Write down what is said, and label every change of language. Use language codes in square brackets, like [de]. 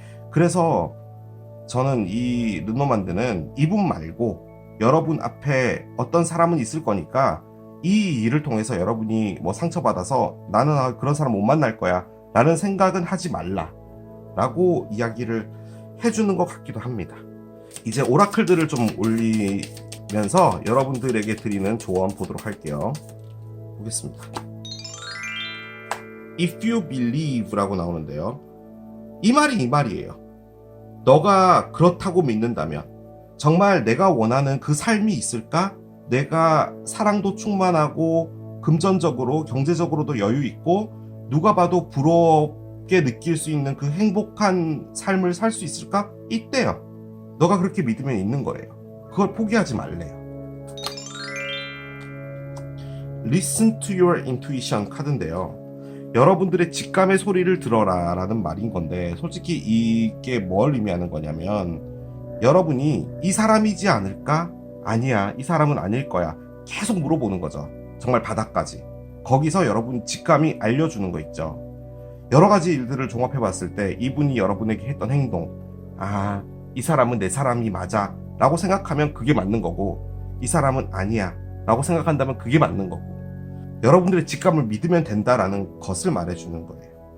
[ko] 그래서 저는 이 르노만드는 이분 말고 여러분 앞에 어떤 사람은 있을 거니까 이 일을 통해서 여러분이 뭐 상처받아서 나는 그런 사람 못 만날 거야 라는 생각은 하지 말라 라고 이야기를 해주는 것 같기도 합니다. 이제 오라클들을 좀 올리면서 여러분들에게 드리는 조언 보도록 할게요. 보겠습니다. [en] If you believe [ko] 라고 나오는데요. 이 말이 이 말이에요. 너가 그렇다고 믿는다면 정말 내가 원하는 그 삶이 있을까? 내가 사랑도 충만하고 금전적으로 경제적으로도 여유 있고 누가 봐도 부럽게 느낄 수 있는 그 행복한 삶을 살 수 있을까? 있대요. 너가 그렇게 믿으면 있는 거예요. 그걸 포기하지 말래요. [en] Listen to your intuition [ko] 카드인데요. 여러분들의 직감의 소리를 들어라 라는 말인 건데 솔직히 이게 뭘 의미하는 거냐면 여러분이 이 사람이지 않을까? 아니야, 이 사람은 아닐 거야. 계속 물어보는 거죠. 정말 바닥까지. 거기서 여러분 직감이 알려주는 거 있죠. 여러 가지 일들을 종합해 봤을 때 이분이 여러분에게 했던 행동, 아, 이 사람은 내 사람이 맞아 라고 생각하면 그게 맞는 거고 이 사람은 아니야 라고 생각한다면 그게 맞는 거고 여러분들의 직감을 믿으면 된다라는 것을 말해주는 거예요.